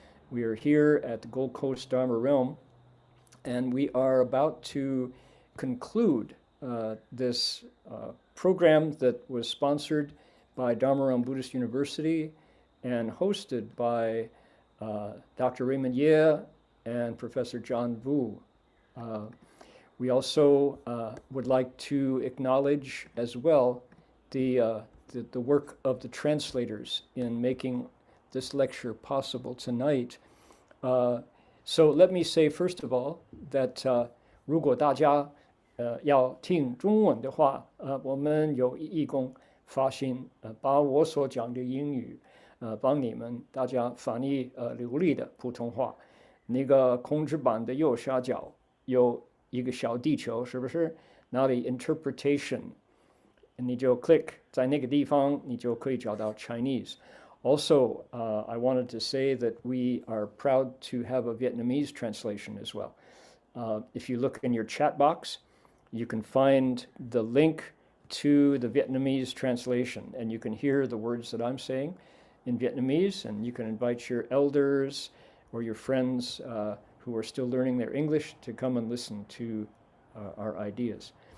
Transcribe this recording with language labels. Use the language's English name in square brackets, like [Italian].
[English] We are here at the Gold Coast Dharma Realm, and we are about to conclude this program that was sponsored by Dharma Realm Buddhist University and hosted by Dr. Raymond Ye and Professor John Vu. We also would like to acknowledge as well the work of the translators in making this lecture possible tonight. So let me say first of all that [Chinese] 如果大家要听中文的话，我们有义工发心把我所讲的英语帮你们大家翻译流利的普通话。那个控制板的右下角有一个小地球，是不是？那里 interpretation， 你就 click 在那个地方，你就可以找到 Chinese. [English] Also, I wanted to say that we are proud to have a Vietnamese translation as well. If you look in your chat box, you can find the link to the Vietnamese translation, and you can hear the words that I'm saying in Vietnamese, and you can invite your elders or your friends who are still learning their English to come and listen to our ideas.